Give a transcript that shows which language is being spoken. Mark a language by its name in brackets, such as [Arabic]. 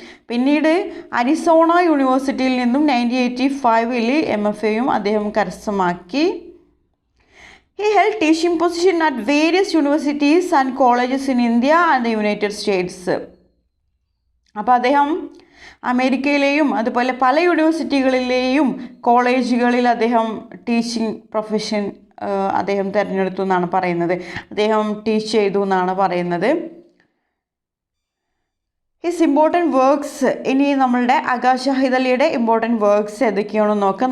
[Malayalam] പിന്നീട് അരിസോണ യൂണിവേഴ്സിറ്റിയിൽ നിന്നും 1985 MFAയും അദ്ദേഹം കരസ്ഥമാക്കി. [English] He held teaching position at various universities and colleges in India and the United States. [Malayalam] അപ്പോൾ അദ്ദേഹം അമേരിക്കയിലെയും അതുപോലെ പല യൂണിവേഴ്സിറ്റികളിലെയും കോളേജുകളിൽ അദ്ദേഹം ടീച്ചിങ് പ്രൊഫഷൻ അദ്ദേഹം തിരഞ്ഞെടുത്തു എന്നാണ് പറയുന്നത്. അദ്ദേഹം ടീച്ച് ചെയ്തു എന്നാണ് പറയുന്നത്. [English] his important works, [Malayalam] ഇനി നമ്മളുടെ അഗ ഷാഹിദ് അലിയുടെ ഇമ്പോർട്ടൻറ്റ് വർക്ക്സ് ഏതൊക്കെയാണെന്ന് നോക്കാം.